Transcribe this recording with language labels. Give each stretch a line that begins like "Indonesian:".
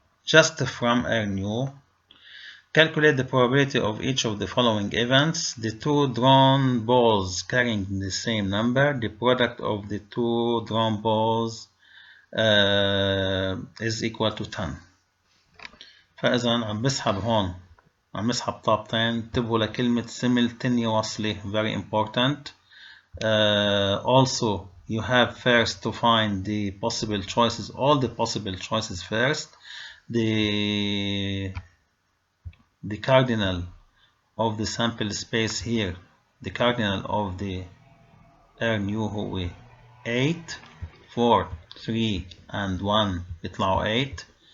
English: Just from urn U. Calculate the probability of each of the following events. The two drawn balls carrying the same number. The product of the two drawn balls is equal to 10.
Arabic: فإذا عم بسحب هون عم بسحب طابتين. انتبهوا لكلمة
English: simultaneously, very important. Also you have first to find the possible choices, all the possible choices first. The cardinal of the sample space here, the cardinal of the RNU هو 8 4 3 and 1 بيطلعوا 8.